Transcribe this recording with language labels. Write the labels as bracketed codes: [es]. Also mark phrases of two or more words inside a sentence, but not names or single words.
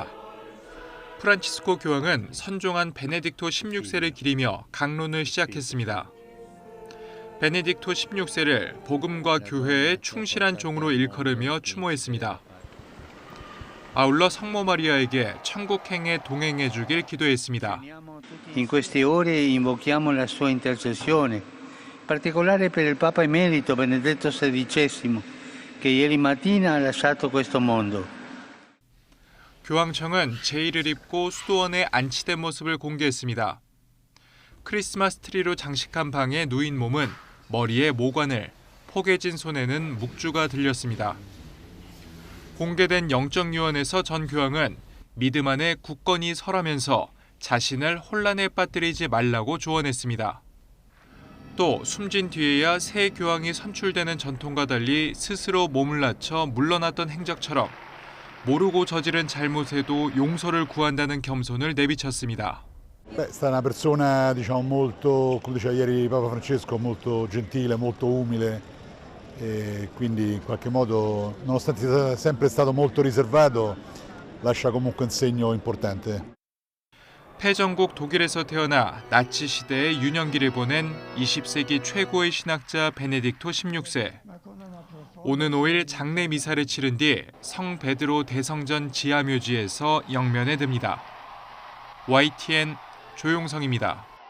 [ko] 프란치스코 교황은 선종한 베네딕토 16세를 기리며 강론을 시작했습니다. 베네딕토 16세를 복음과 교회에 충실한 종으로 일컬으며 추모했습니다. 아울러 성모 마리아에게 천국행에 동행해 주길 기도했습니다. [it] In queste ore invochiamo la sua intercessione, in particolare per il Papa Emerito Benedetto XVI, che ieri mattina ha lasciato questo mondo. [ko] 교황청은 제의를 입고 수도원에 안치된 모습을 공개했습니다. 크리스마스 트리로 장식한 방에 누인 몸은 머리에 모관을, 포개진 손에는 묵주가 들렸습니다. 공개된 영적 유언에서 전 교황은 믿음 안에 굳건히 서라면서 자신을 혼란에 빠뜨리지 말라고 조언했습니다. 또 숨진 뒤에야 새 교황이 선출되는 전통과 달리 스스로 몸을 낮춰 물러났던 행적처럼 모르고 저지른 잘못에도 용서를 구한다는 겸손을 내비쳤습니다. [it] È stata una persona, diciamo, molto, come diceva ieri Papa Francesco, molto gentile, molto umile e quindi in qualche modo, nonostante sia sempre stato molto riservato, lascia comunque un segno importante. [ko] 패전국 독일에서 태어나 나치 시대의 유년기를 보낸 20세기 최고의 신학자 베네딕토 16세. 오는 5일 장례 미사를 치른 뒤 성 베드로 대성전 지하묘지에서 영면에 듭니다. YTN 조용성입니다.